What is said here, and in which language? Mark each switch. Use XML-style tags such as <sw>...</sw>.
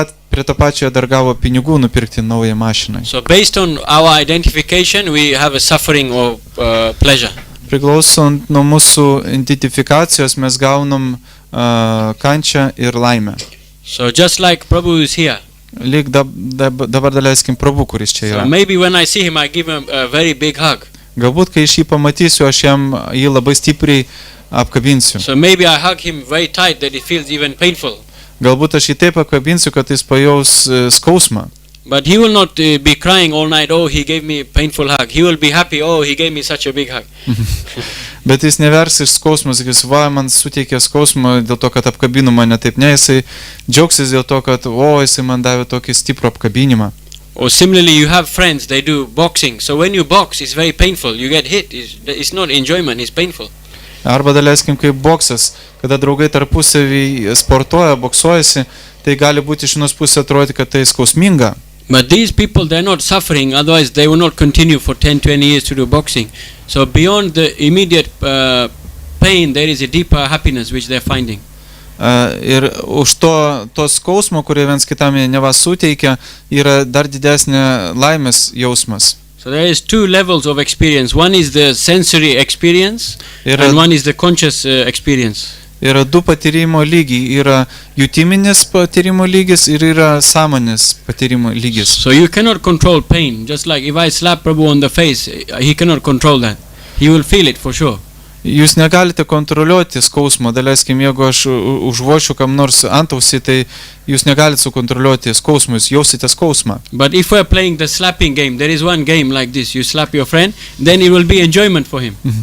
<lt>Prie to pačio dar gavo pinigų nupirkti naują mašiną.</lt> <en>So based on our identification, we have a suffering or pleasure.</en> <lt>Priklausant nuo mūsų identifikacijos mes gaunam kančią ir laimę.</lt> <en>So just like Prabhu is here.</en> <lt>Lyg dabar daleiskim Prabhu, kuris čia yra.</lt> <en>So maybe when I see him, I give him a very big hug.</en> <lt>Galbūt, kai aš jį pamatysiu, aš jam jį labai stipriai apkabinsiu.</lt> <en>So maybe I hug him very tight that it feels even painful.</en> <lt>Galbūt aš jį taip apkabinsiu, kad jis pajaus skausmą.</lt> <en>But he will not be crying all night, oh, he gave me a painful hug. He will be happy, oh, he gave me such a big hug.</en> <lt>Bet jis nevers iš skausmo, sakys, va, man suteikė skausmą dėl to, kad apkabino mane taip, ne, jisai džiaugsis dėl to, kad, jisai man davė tokį stiprų apkabinimą.</lt> <en>Or similarly, you have friends, they do boxing. So when you box, it's very painful. You get hit. It's not enjoyment, it's painful.</en> <lt>Arba daleiskim kaip boksas, kada draugai tarpusavy sportuoja, boksuojasi, tai gali būti iš vienos pusės atrodyti, kad tai skausminga.</lt> <en>But these people, they're not suffering, otherwise they will not continue for 10-20 years to do boxing. So beyond the immediate pain, there is a deeper happiness which they're finding.</en> <lt>Ir už to skausmo, kurie viens kitam neva suteikia, yra dar didesnė laimės jausmas.</lt> <en>So there is two levels of experience. One is the sensory experience, and one is the conscious experience.</en> <lt>Yra du patyrimo lygiai. Yra jutiminis patyrimo lygis ir yra sąmonės patyrimo lygis.</lt> <en>So you cannot control pain. Just like if I slap Prabhu on the face, he cannot control that. He will feel it for sure.</en> <lt>Jūs negalite kontroliuoti skausmo. Daleiskim, jeigu aš užvošiu kam nors antausį, tai jūs negalite sukontroliuoti skausmą, jūs jausite skausmą.</lt> <en>But if we are playing the slapping game, there is one game like this. You slap your friend, then it will be enjoyment for him.</en>